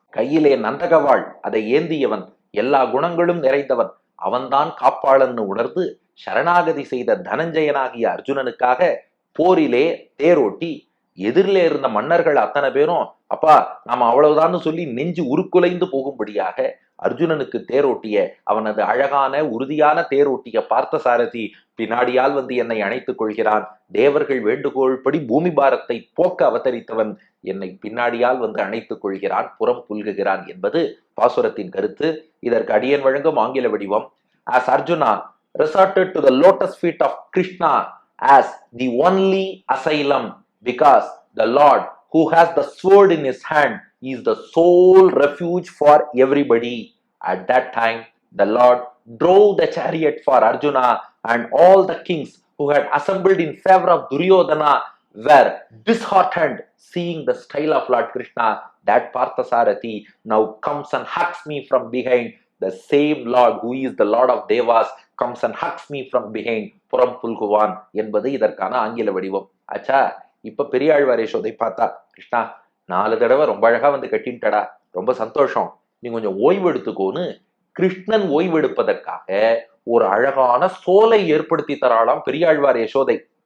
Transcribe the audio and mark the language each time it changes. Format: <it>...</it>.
<ta>கையிலே நந்தகவாள், அதை ஏந்தியவன், எல்லா குணங்களும் நிறைந்தவன், அவன்தான் காப்பாளன்னு உணர்ந்து சரணாகதி செய்த தனஞ்சயனாகிய அர்ஜுனனுக்காக போரிலே தேரோட்டி எதிரிலே இருந்த மன்னர்கள் அத்தனை பேரும் அப்பா நாம அவ்வளவுதான்னு சொல்லி நெஞ்சு உருக்குலைந்து போகும்படியாக அர்ஜுனனுக்கு தேரோட்டிய, அவனது அழகான உறுதியான தேரோட்டிய பார்த்த சாரதி பின்னாடியால் வந்து என்னை அணைத்துக் கொள்கிறான். தேவர்கள் வேண்டுகோள் படி பூமி பாரத்தை போக்க அவதரித்தவன் என்னை பின்னாடியால் வந்து அணைத்துக் கொள்கிறான், புறம் புல்குகிறான் என்பது பாசுரத்தின் கருத்து. இதற்கு அடியன் வழங்கும் ஆங்கில வடிவம்.</ta> <en>As Arjuna resorted to the lotus feet of Krishna as the only asylum, because the Lord who has the sword in his hand is the sole refuge for everybody. At that time, the Lord drove the chariot for Arjuna, and all the kings who had assembled in favor of Duryodhana were disheartened seeing the style of Lord Krishna. That Parthasarathi now comes and hugs me from behind. The same Lord who is the Lord of Devas comes and hugs me from behind.</en> <ta>புறம் புல்குவான் என்பது இதற்கான ஆங்கில வடிவம். ஆச்சா, இப்ப பெரியாழ்வார் யசோதை பார்த்தா, கிருஷ்ணா 4 தடவை ரொம்ப அழகா வந்து கட்டின்டடா, ரொம்ப சந்தோஷம், நீ கொஞ்சம் ஓய்வு எடுத்துக்கோன்னு கிருஷ்ணன் ஓய்வெடுப்பதற்காக ஒரு அழகான சோலை ஏற்படுத்தி தராளாம் பெரியாழ்வார் யசோதை.</ta>